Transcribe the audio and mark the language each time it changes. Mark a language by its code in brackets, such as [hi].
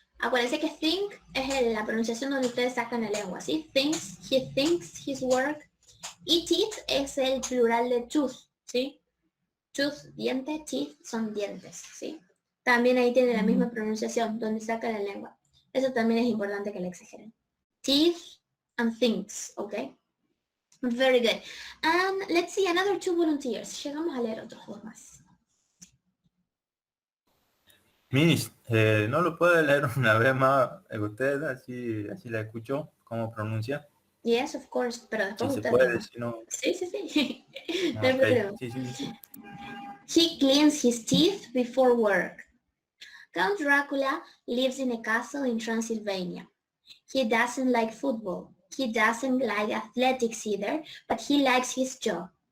[es] Acuérdense que think es la pronunciación donde ustedes sacan la lengua, ¿sí? [en] Thinks, he thinks his work. [es] Y teeth es el plural de tooth, ¿sí? Tooth, diente, teeth son dientes, ¿sí? También ahí tiene la misma pronunciación, donde saca la lengua. Eso también es importante que la exageren. [en] Teeth and thinks, ¿ok? Very good. And let's see, another 2 volunteers. [es] Llegamos a leer otros 2 más. Miss, ¿no lo puede leer una vez más usted? Así la escuchó, cómo pronuncia. [en] Yes, of course, [es] pero después Si se usted puede, si no... Sí. No hay [en] Ok, [es] problema. sí. [en] He cleans his teeth before work. Count Dracula lives in a castle in Transylvania. He doesn't like football. He doesn't like athletics either, but he likes his job.